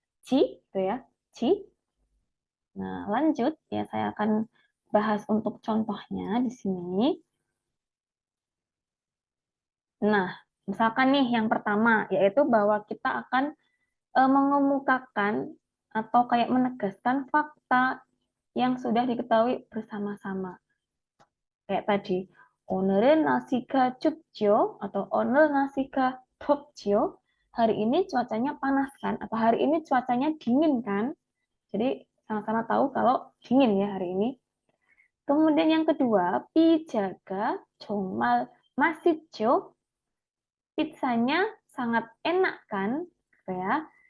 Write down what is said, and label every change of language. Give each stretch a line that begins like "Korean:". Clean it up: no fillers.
Indonesian: Ji gitu ya, Ji. Nah lanjut ya saya akan bahas untuk contohnya di sini. Nah, misalkan nih yang pertama, yaitu bahwa kita akan mengemukakan atau kayak menegaskan fakta yang sudah diketahui bersama-sama. Kayak tadi,
Korean: 오늘은 날씨가 춥죠
Indonesian: atau
Korean: 오늘 날씨가 덥죠.
Indonesian: Hari ini cuacanya panas kan? Atau hari ini cuacanya dingin kan? Jadi sama-sama tahu kalau dingin ya hari ini. Kemudian yang kedua,
Korean: pijaga 정말 맛있죠.
Indonesian: Pizzanya sangat enak kan? Gitu ya.